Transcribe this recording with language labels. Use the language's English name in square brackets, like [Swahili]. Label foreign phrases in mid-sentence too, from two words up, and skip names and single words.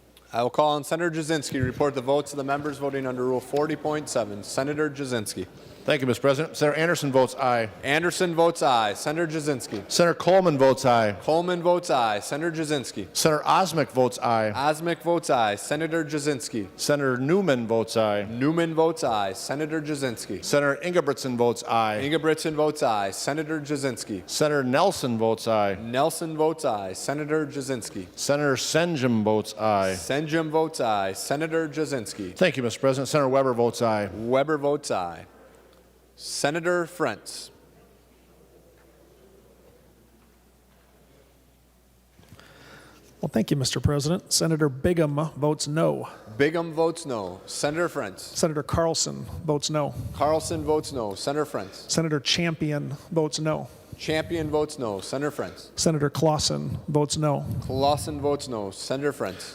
[English] I will call on Senator Jasinski to report the votes of the members voting under Rule 40.7. Senator Jasinski. Thank you, Mr. President. Senator Anderson votes aye. Anderson votes aye. Senator Jasinski. Senator Coleman votes aye. Coleman votes aye. Senator Jasinski. Senator Osmick votes aye. Osmick votes aye. Senator Jasinski. Senator Newman votes aye. Newman votes aye. Senator Jasinski. Senator Ingebrigtsen votes aye. Ingebrigtsen votes aye. Senator Jasinski. Senator Nelson votes aye. Nelson votes aye. Senator Jasinski. Senator Senjum votes aye. Senjum votes aye. Senator Jasinski. Thank you, Mr. President. Senator Weber votes aye. Weber votes aye. Senator Frentz. Well, thank you, Mr. President. Senator Bigham votes no. Bigham votes no. Senator Frentz. Senator Carlson votes no. Carlson votes no. Senator Frentz. Senator Champion votes no. Champion votes no. Senator Frentz. Senator Clausen votes no. Clausen votes no. Senator Frentz.